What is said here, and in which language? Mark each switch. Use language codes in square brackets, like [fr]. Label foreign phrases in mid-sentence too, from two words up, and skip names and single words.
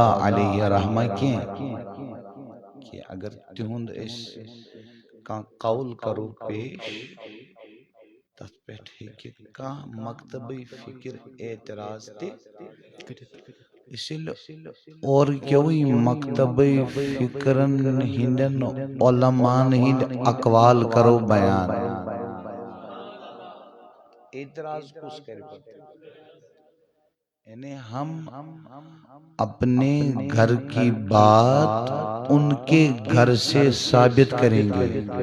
[ks] علیہ رحمہ کینٛہہ کہ اگر تِہُنٛد أسۍ کانٛہہ قول کرو پیش تتھ پٮ۪ٹھ ہیٚکہِ کانٛہہ مکتبٕے فکر اعتراض تہِ [ur] اسی لیے [ks] اورکیوٕے مکتبٕے فکرن ہٕنٛدٮ۪ن علماءن ہٕنٛدۍ اقوال کرو بیان. [ur] اعتراض کس کرے پڑتے یعنی ہم اپنے گھر کی بات ان کے گھر سے ثابت کریں گے.